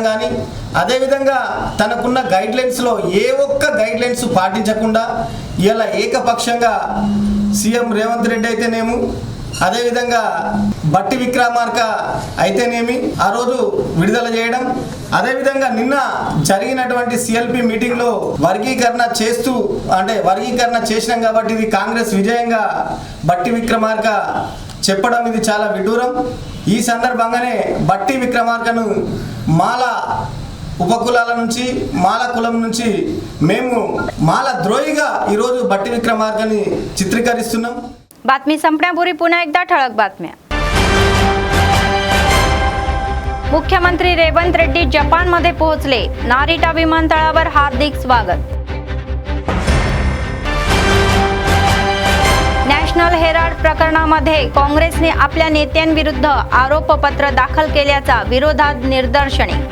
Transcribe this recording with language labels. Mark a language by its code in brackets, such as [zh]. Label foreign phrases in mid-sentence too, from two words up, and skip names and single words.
[te] కానీ అదేవిధంగా తనకున్న గైడ్లైన్స్లో ఏ ఒక్క గైడ్లైన్స్ పాటించకుండా ఇలా ఏకపక్షంగా సీఎం రేవంత్ రెడ్డి అయితేనేమి అదేవిధంగా భట్టి విక్రమార్క అయితేనేమి ఆ రోజు విడుదల చేయడం, అదేవిధంగా నిన్న జరిగినటువంటి సిఎల్పి మీటింగ్లో వర్గీకరణ చేసినాం కాబట్టి ఇది కాంగ్రెస్ విజయంగా భట్టి విక్రమార్క చెప్పడం ఇది చాలా విడ్డూరం. ఈ సందర్భంగానే భట్టి విక్రమార్కను మాల ఉపకులాల నుంచి మాల కులం నుంచి మేము మాల द्रोहीగా ఈరోజు భట్టి విక్రమార్కని చిత్రీకరిస్తున్నాం. [mr] बातमी संपण्यापूर्वी पुन्हा एकदा ठळक बातम्या. मुख्यमंत्री रेवंत रेड्डी जपानमध्ये पोहोचले. नारिटा विमानतळावर हार्दिक स्वागत. नॅशनल हेराल्ड प्रकरणामध्ये काँग्रेसने आपल्या नेत्यांविरुद्ध आरोपपत्र दाखल केल्याचा विरोधात निदर्शने.